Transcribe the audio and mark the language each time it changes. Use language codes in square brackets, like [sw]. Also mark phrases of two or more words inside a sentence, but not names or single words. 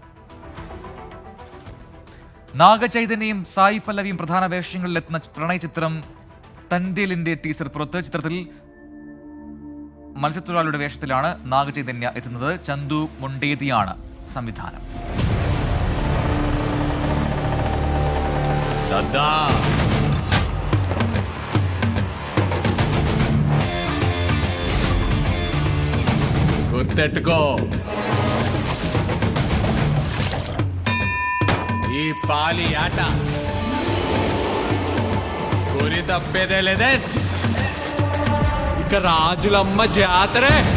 [ml] നാഗചൈതന്യയും സായി പല്ലവിയും പ്രധാന വേഷങ്ങളിലെത്തുന്ന പ്രണയ ചിത്രം തൻഡേലിന്റെ ടീസർ പുറത്ത്. ചിത്രത്തിൽ മത്സ്യത്തൊഴിലാളിയുടെ വേഷത്തിലാണ് നാഗചൈതന്യ എത്തുന്നത്. ചന്തു മൊണ്ടേതിയാണ് സംവിധാനം. [te] గుర్తెట్టుకో, ఈ పాలి ఆట గురి తప్పేదే లేదేస్. ఇక రాజులమ్మ జాతరే.